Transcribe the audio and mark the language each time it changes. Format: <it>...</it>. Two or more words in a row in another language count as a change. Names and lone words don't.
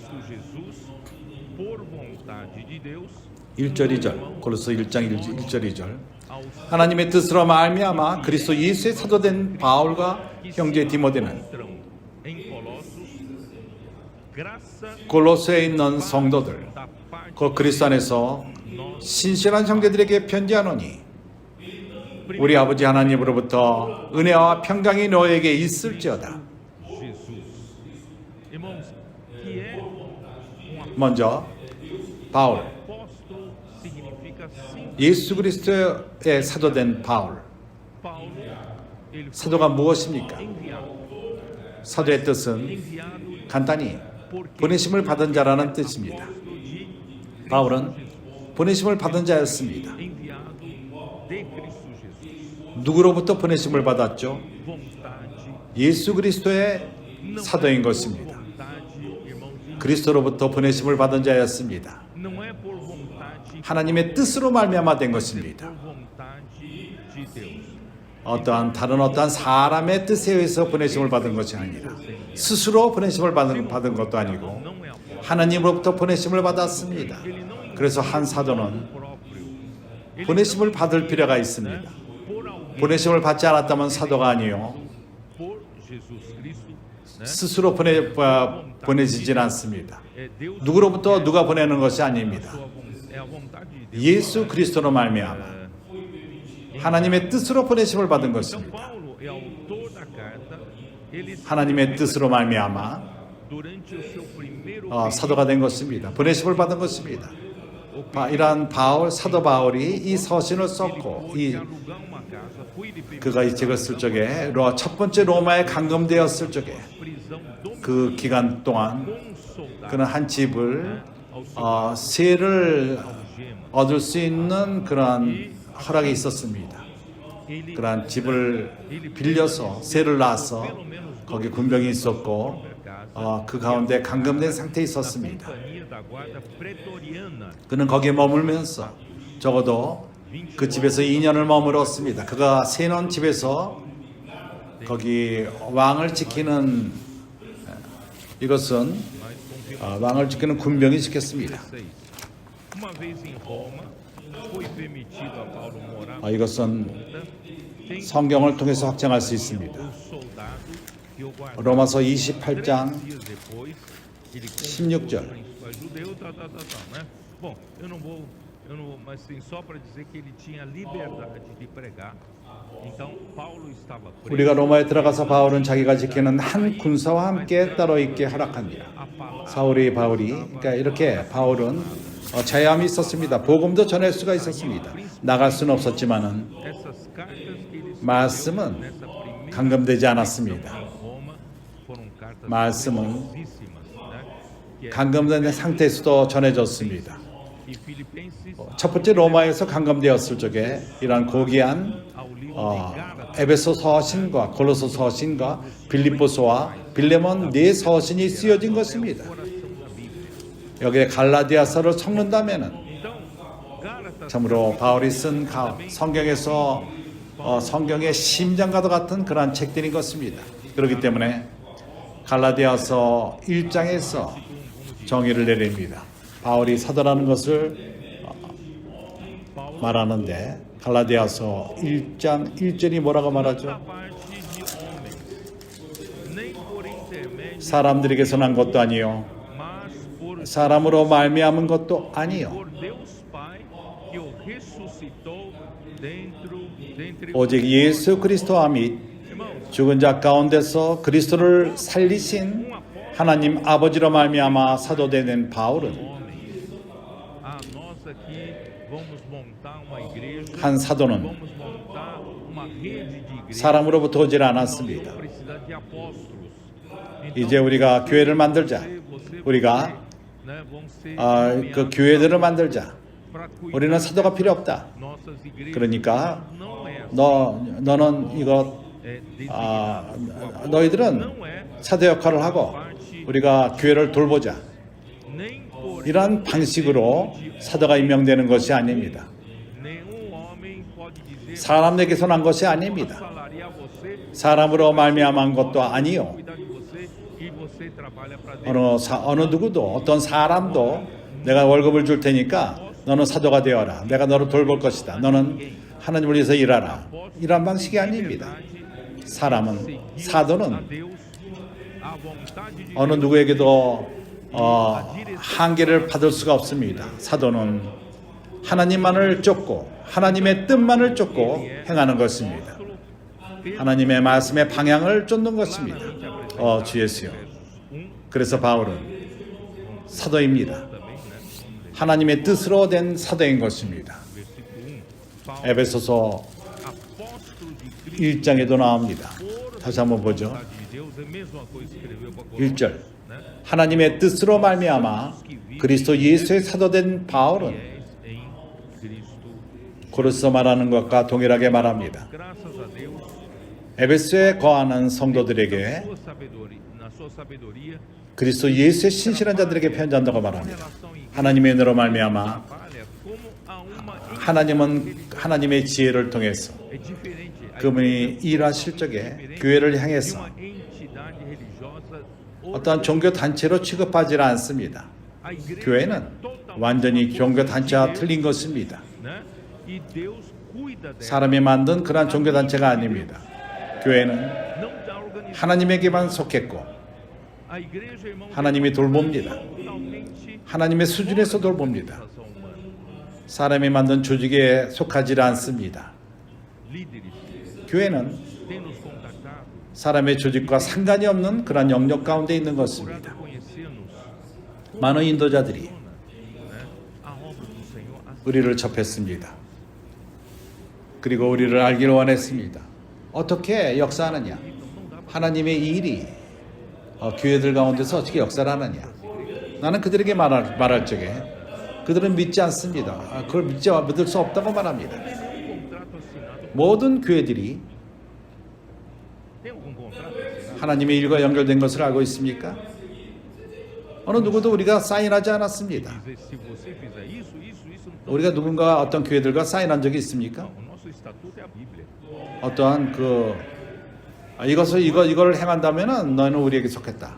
<ko>1절 2절 골로새 1장 1절 2절 하나님의 뜻으로 말미암아 그리스도 예수의 사도된 바울과 형제 디모데는 골로새에 있는 성도들 그 그리스도 안에서 신실한 형제들에게 편지하노니 우리 아버지 하나님으로부터 은혜와 평강이 너에게 있을지어다.</ko> <pt>Irmãos, que é</pt> <ko>먼저 바울,</ko> <pt>apóstolo significa sim.</pt> <ko>예수 그리스도의 사도된 바울.</ko> <pt>Paulo, ele foi</pt> <ko>사도가 무엇입니까?</ko> <pt>enviado.</pt> <ko>사도의 뜻은</ko> <pt>Enviado</pt> <ko>간단히</ko> <pt>porque</pt> <ko>보내심을 받은 자라는 뜻입니다.</ko> <pt>apóstolo de</pt> <ko>바울은 보내심을 받은 자였습니다.</ko> <pt>enviado de Cristo Jesus.</pt> <ko>누구로부터 보내심을 받았죠?</ko> <pt>Vontade,</pt> <ko>예수 그리스도의</ko> <pt>não</pt> <ko>사도인</ko> <pt>é por</pt> <ko>것입니다.</ko> <pt>vontade, irmãos,</pt> <ko>그리스도로부터 보내심을 받은 자였습니다.</ko> <pt>não é por vontade,</pt> <ko>하나님의 뜻으로 말미암아 된</ko> <pt>por</pt> <ko>것입니다.</ko> <pt>vontade de Deus.</pt> <ko>어떠한 사람의 뜻에 의해서 보내심을 받은 것이 아니라 스스로 보내심을 받은 것도 아니고</ko> <pt>Não é apóstolo.</pt> <ko>하나님으로부터 보내심을 받았습니다.</ko> <pt>Ele não</pt> <ko>그래서 한 사도는</ko> <pt>próprio. Ele</pt> <ko>보내심을</ko> <pt>não</pt> <ko>받을 필요가 있습니다.</ko> <pt>por alguém,</pt> <ko>보내심을 받지 않았다면 사도가 아니요</ko> <pt>por Jesus Cristo, né?</pt> <ko>스스로 보내지진 않습니다.</ko> <pt>É Deus</pt> <ko>누구로부터 누가 보내는 것이 아닙니다.</ko> <pt>é a vontade de Deus.</pt> <ko>예수 그리스도로 말미암아 하나님의 뜻으로 보내심을 받은</ko> <pt>Então</pt> <ko>것입니다.</ko> <pt>Paulo é autor da carta. Ele</pt> <ko>하나님의 뜻으로 말미암아</ko> <pt>durante o seu primeiro</pt> <ko>사도가 된 것입니다. 보내심을 받은 것입니다. 이러한 사도 바울이 이 서신을 썼고</ko> <pt>alugar uma casa, foi de primeira</pt> <ko>그가 이 책을 쓸 적에 첫 번째 로마에 감금되었을 적에</ko> <pt>prisão do</pt> <ko>그 기간 동안</ko> <pt>com soldado</pt> <ko>그는 한 집을</ko> <pt>ao seu</pt> <ko>세를</ko> <pt>algema.</pt> <ko>얻을 수 있는 그러한 허락이 있었습니다.</ko> <pt>Ele</pt> <ko>그러한 집을 빌려서 세를 낳아서 거기 군병이 있었고 그 가운데 감금된 상태에 있었습니다.</ko> <pt>companhia da guarda pretoriana.</pt> <ko>그는 거기에 머물면서 적어도 그 집에서 2년을 머물었습니다. 그가 세놓은 집에서 거기 왕을 지키는 이것은 왕을 지키는 군병이 지켰습니다. 6.</ko> <pt>Uma vez em Roma, foi permitido a Paulo morar</pt> <ko>이것은</ko> <pt>tem</pt> <ko>성경을 통해서 확정할 수 있습니다.</ko> <pt>o soldado que o guardava.</pt> <ko>로마서 3 28장</ko> <pt>dias depois, ele</pt> <ko>16절.</ko> <pt>convidou o príncipe judeu, né? Bom, eu não vou, mas sim só para dizer que ele tinha liberdade de pregar. Então Paulo estava preso.</pt> <ko>우리가 로마에 들어가서 바울은 자기가 지키는 한 군사와 함께 따로 있게 허락합니다.</ko> <pt>A palavra</pt> <ko>바울이 그러니까 이렇게 바울은 자유함이 있었습니다. 복음도 전할 수가 있었습니다. 나갈 수는 없었지만은</ko> <pt>essas cartas que ele</pt> <ko>말씀은</ko> <pt>nessa primeira</pt> <ko>감금되지 않았습니다.</ko> <pt>em Roma foram cartas</pt> <ko>말씀은</ko> <pt>preciosíssimas, né? Que é</pt> <ko>감금된 상태에서도 전해졌습니다.</ko> <pt>e Filipenses</pt> <ko>첫 번째 로마에서 감금되었을 적에 이러한 고귀한</ko> <pt>ao livro de Gálatas.</pt> <ko>에베소 서신과 골로새 서신과 빌립보서와 빌레몬 네 서신이 쓰여진 것입니다.</ko> <pt>Coração da Bíblia.</pt> <ko>여기에 갈라디아서를 섞는다면은</ko> <pt>Então, Gálatas</pt> <ko>참으로 바울이 쓴 성경에서 성경의 심장과도 같은 그러한 책들인 것입니다. 그렇기 때문에 갈라디아서 1장에서 정의를 내립니다. 바울이 사도라는 것을 말하는데 갈라디아서 1장 1절이 뭐라고 말하죠?</ko> <pt>da parte de homens, nem por intermédio,</pt> <ko>사람들에게서 난 것도 아니요</ko> <pt>mas por</pt> <ko>사람으로 말미암은 것도 아니요</ko> <pt>por Deus Pai que o ressuscitou dentre</pt> <ko>오직 예수 그리스도와 및</ko> <pt>irmãos.</pt> <ko>죽은 자 가운데서 그리스도를 살리신 하나님 아버지로 말미암아 사도되는 바울은</ko> <pt>Homens, nós aqui vamos montar uma igreja,</pt> <ko>한 사도는</ko> <pt>vamos montar uma rede de igrejas.</pt> <ko>사람으로부터 오질 않았습니다.</ko> <pt>Não precisa de apóstolos.</pt> <ko>이제 우리가 교회를 만들자. 우리가</ko> <pt>né, vão ser</pt> <ko>그 교회들을 만들자.</ko> <pt>para cuidar</pt> <ko>우리는 사도가 필요 없다.</ko> <pt>nossas igrejas.</pt> <ko>그러니까</ko> <pt>Não é assim.</pt> <ko>너는 이거 너희들은</ko> <pt>Não é</pt> <ko>사도 역할을 하고 우리가 교회를 돌보자.</ko> <pt>nem por</pt> <ko>이러한 방식으로 사도가 임명되는 것이 아닙니다.</ko> <pt>nenhum homem pode dizer</pt> <ko>사람에게서 난 것이 아닙니다.</ko> <pt>salariar você,</pt> <ko>사람으로 말미암은 것도 아니요.</ko> <pt>cuidar de você e você trabalha para Deus.</pt> <ko>어느 누구도 어떤 사람도 내가 월급을 줄 테니까 너는 사도가 되어라. 내가 너를 돌볼 것이다. 너는 하나님을 위해서 일하라. 이런 방식이 아닙니다. 사람은 사도는</ko> <pt>A Deus, a vontade de</pt> <ko>어느</ko> <pt>Deus,</pt> <ko>누구에게도 한계를 받을 수가 없습니다. 사도는 하나님만을 쫓고 하나님의 뜻만을 쫓고 행하는 것입니다. 하나님의 말씀의 방향을 쫓는 것입니다. 주 예수요. 그래서 바울은 사도입니다.</ko> <pt>também, né? Vamos ler.</pt> <ko>하나님의 뜻으로 된 사도인 것입니다.</ko> <pt>Versículo 1. Paulo,</pt> <ko>에베소서</ko> <pt>apóstolo de Cristo,</pt> <ko>1장에도 나옵니다.</ko> <pt>por</pt> <ko>다시 한번 보죠.</ko> <pt>vontade de Deus, é a mesma coisa que escreveu para</pt> <ko>1절</ko> <pt>Coríntios, né?</pt> <ko>하나님의 뜻으로 말미암아 그리스도 예수의 사도된 바울은</ko> <pt>Fiéis em Cristo.</pt> <ko>고로서 말하는 것과 동일하게 말합니다.</ko> <pt>Graças a Deus,</pt> <ko>에베소에 거하는 성도들에게</ko> <pt>na sua sabedoria,</pt> <ko>그리스도 예수의 신실한 자들에게 편지한다고 말합니다.</ko> <pt>relação em</pt> <ko>하나님의 은혜로 말미암아</ko> <pt>trabalha como a uma</pt> <ko>하나님은 하나님의 지혜를 통해서</ko> <pt>é diferente. A</pt> <ko>그분이 일하실 적에 교회를</ko> <pt>de</pt> <ko>향해서</ko> <pt>uma entidade religiosa,</pt> <ko>어떠한 종교 단체로 취급하지 않습니다.</ko> <pt>a igreja</pt> <ko>교회는</ko> <pt>é totalmente</pt> <ko>완전히</ko> <pt>uma</pt> <ko>종교</ko> <pt>coisa de</pt> <ko>단체와</ko> <pt>Deus,</pt> <ko>틀린 것입니다.</ko> <pt>né? E Deus cuida dela.</pt> <ko>사람이 만든 그러한 종교 단체가 아닙니다. 교회는</ko> <pt>Não está organizada.</pt> <ko>하나님에게만 속했고</ko> <pt>A igreja, irmãos,</pt> <ko>하나님이 돌봅니다.</ko> <pt>totalmente</pt> <ko>하나님의 수준에서 돌봅니다.</ko> <pt>organização humana.</pt> <ko>사람이 만든 조직에 속하지 않습니다.</ko> <pt>Líderes</pt> <ko>교회는</ko> <pt>têm nos contactado,</pt> <ko>사람의 조직과 상관이 없는 그러한 영역 가운데 있는 것입니다.</ko> <pt>procurado conhecer-nos,</pt> <ko>많은 인도자들이</ko> <pt>né? A obra do Senhor, assim,</pt> <ko>우리를 접했습니다. 그리고 우리를 알기를 원했습니다. 어떻게 역사하느냐? 하나님의 일이 교회들 가운데서 어떻게 역사를 하느냐? 나는 그들에게 말할 적에 그들은 믿지 않습니다. 그걸 믿을 수 없다고 말합니다.</ko> <pt>nenhum contrato assinado.</pt> <ko>모든 교회들이</ko> <pt>Tem algum contrato assinado?</pt> <ko>하나님의 일과 연결된 것을 알고 있습니까? 어느 누구도 우리가 사인하지 않았습니다.</ko> <pt>Dizer, se você fizer isso, não</pt> <ko>우리가 누군가 어떤 교회들과 사인한 적이 있습니까?</ko> <pt>O nosso estatuto é a Bíblia.</pt> <ko>어떠한 이거를 행한다면은 너는 우리에게 속했다.</ko>